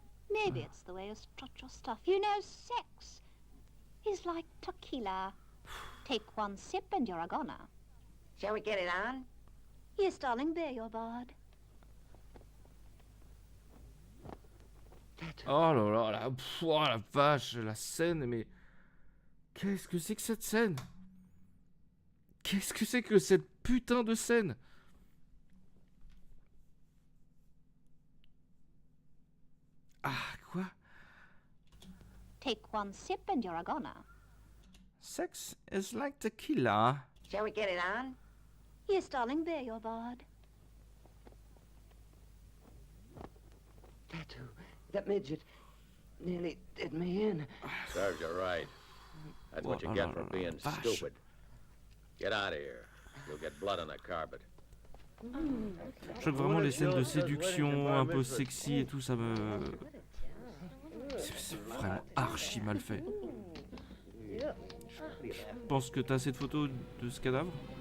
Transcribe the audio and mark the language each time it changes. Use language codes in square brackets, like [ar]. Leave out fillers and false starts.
[en] Maybe it's the way you strut your stuff. You know, sex is like tequila. Take one sip and you're a goner. Shall we get it on? Yes, darling, bear your bard. [fr] Oh là là, la, pff, oh la vache, la scène, mais... Qu'est-ce que c'est que cette scène? Qu'est-ce que c'est que cette putain de scène? Ah, quoi? [en] Take one sip and you're a goner. Sex is like tequila. Shall we get it on? Yes, darling, bear your bard. Tattoo, that midget nearly did me in. Serves you right. That's what you get for being stupid. Get out of here. You'll get blood on the carpet. [fr] Je crois que vraiment les scènes de séduction un peu sexy et tout, ça me... C'est vraiment archi mal fait. Je pense que t'as assez de photos de ce cadavre?